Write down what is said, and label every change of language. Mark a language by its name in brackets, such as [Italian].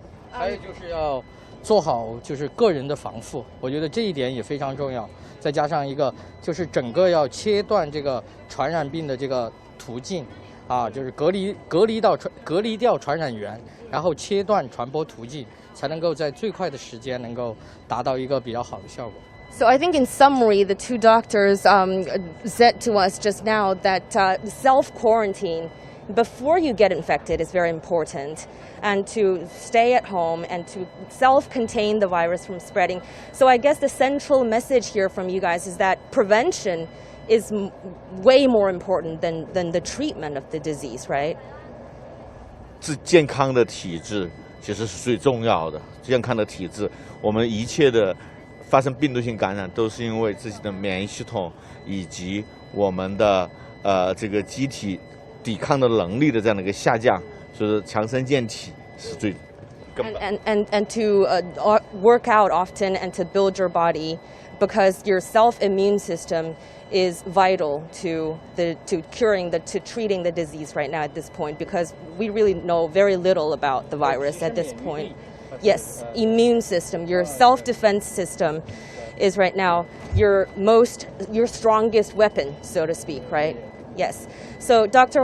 [Chinese] 还有就是要做好就是个人的防护，我觉得这一点也非常重要。再加上一个就是整个要切断这个传染病的这个途径，就是隔离掉传染源，然后切断传播途径。才能够在最快的时间能够达到一个比较好的效果。 [English] So I think in summary, the 2 doctors said to us just now that self-quarantine before you get infected is very important, and to stay at home and to self-contain the virus from spreading. So I guess the central message here from you guys is that prevention is way more important than the treatment of the disease, right? [Chinese] 健康的体质其实是最重要的。健康的体质，我们一切的发生病毒性感染都是因为自己的免疫系统以及我们的这个机体抵抗的能力的这样的一个下降，所以说强身健体是最根本。 [English] And to work out often and to build your body, because your self-immune system is vital to treating the disease right now at this point, because we really know very little about the virus at this point. Yes, immune system, your self-defense system is right now your strongest weapon, so to speak, right? Yes. So Dr.